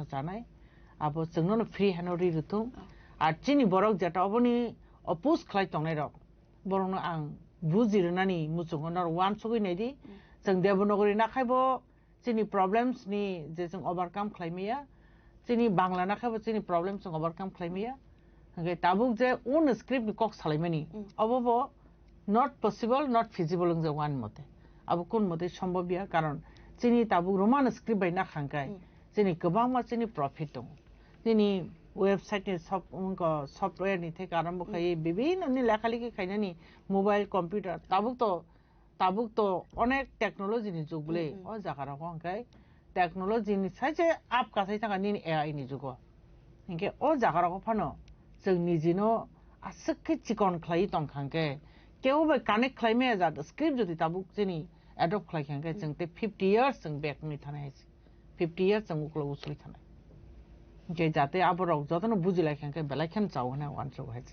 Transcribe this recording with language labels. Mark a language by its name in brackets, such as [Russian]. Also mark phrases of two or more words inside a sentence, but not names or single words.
[Bodo] जानाय आबो जोंनो फ्री हैनो रिरुतु आ चिनि बरक जेटा अबनि अपोज खालाय तंनाय रक बरनो आं बुजिरनानि मुचुंगन वान सगैनायदि जों देवनगरी नाखायबो चिनि प्रॉब्लम्स नि जे जों ओवरकम खालायमिया चिनि बांला नाखायबो चिनि प्रॉब्लम्स जों ओवरकम खालायमिया ओंखाय ताबुक जे उन स्क्रिप्ट नि कक सालायमानि अबो [English] not possible not feasible [Bodo] जों वान मते आबो कोन मते सम्भवया कारण चिनि ताबुक रोमान स्क्रिप्ट बायना खांखाय चिनि गोबां मा चिनि प्रॉफिट दं चिनि वेबसाइट नि सब उनका सॉफ्टवेयर नि थे आरंभ खाय विभिन्न नि लेखालिखि खायनानि [English] mobile computer [Bodo] ताबुक तो अनेक टेक्नोलॉजी नि जुगले अ जागारा खांखाय टेक्नोलॉजी नि साइजे आप कासाय थागा नि एआई नि जुग इनके अ जागारा फानो जों निजिनो आसखि चिकन खाय तंग खांके केवबो कानेक्ट खायमे जा स्क्रिप्ट जदि ताबुक चिनि एडॉप्ट खालायखांगे जों ते [English] 50 years [Bodo] जों बैक नि थानाय [English] 50 years [Bodo] जों उकलो उसुइ थानाय जे जाते आबराव जतनो बुजिलायखांगे बेलायखेन चावना वानसो हायसे